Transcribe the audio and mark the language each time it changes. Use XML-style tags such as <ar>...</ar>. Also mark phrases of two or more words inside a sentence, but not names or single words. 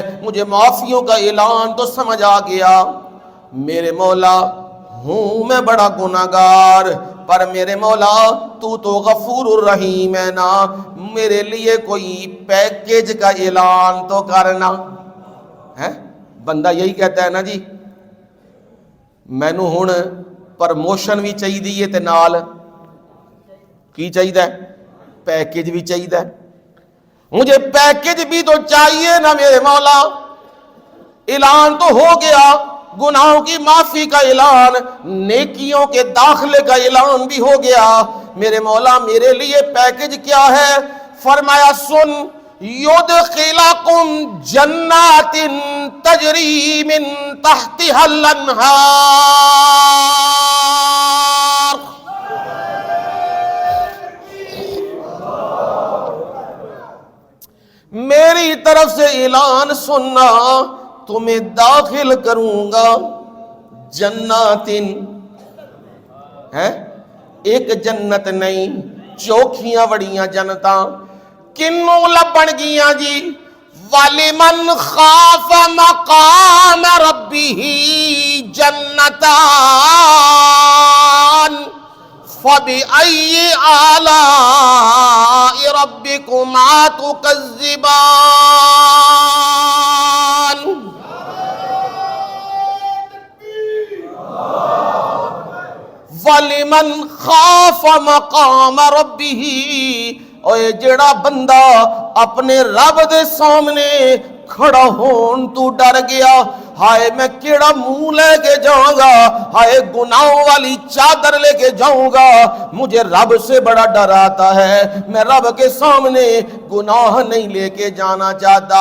<ur>مجھے معافیوں کا اعلان تو سمجھ آ گیا. میرے مولا ہوں میں بڑا گناہگار، پر میرے مولا تو غفور الرحیم ہے نا، میرے لیے کوئی پیکیج کا اعلان تو کرنا ہے. بندہ یہی کہتا ہے نا جی</ur> <pa>میں نو ہن پرموشن بھی چاہیے تے نال کی چاہیے، پیکیج بھی چاہیے.</pa> <ur>مجھے پیکیج بھی تو چاہیے نا میرے مولا. اعلان تو ہو گیا گناہوں کی معافی کا اعلان، نیکیوں کے داخلے کا اعلان بھی ہو گیا. میرے مولا میرے لیے پیکیج کیا ہے؟ فرمایا سن،</ur> <ar>یدخلکم جنات تجری من تحتها الانہار.</ar> <ur>میری طرف سے اعلان سننا، تمہیں داخل کروں گا جنات، ہے ایک جنت نہیں،</ur> <pa>چوکھیاں بڑیاں جنتاں. کنوں لبن گیاں جی؟</pa> <ar>وَلِمَنْ خَافَ مَقَامَ رَبِّهِ جَنَّتَانِ فَبِأَيِّ آلَاءِ رَبِّكُمَا تُكَذِّبَانِ. وَلِمَنْ خَافَ مَقَامَ رَبِّهِ،</ar> <pa>اوے جڑا بندہ اپنے رب دے سامنے کھڑا ہون تو ڈر گیا،</pa> <ur>ہائے میں کیڑا منہ لے کے جاؤں گا، ہائے گناہوں والی چادر لے کے جاؤں گا، مجھے رب سے بڑا ڈر آتا ہے، میں رب کے سامنے گناہ نہیں لے کے جانا چاہتا.</ur>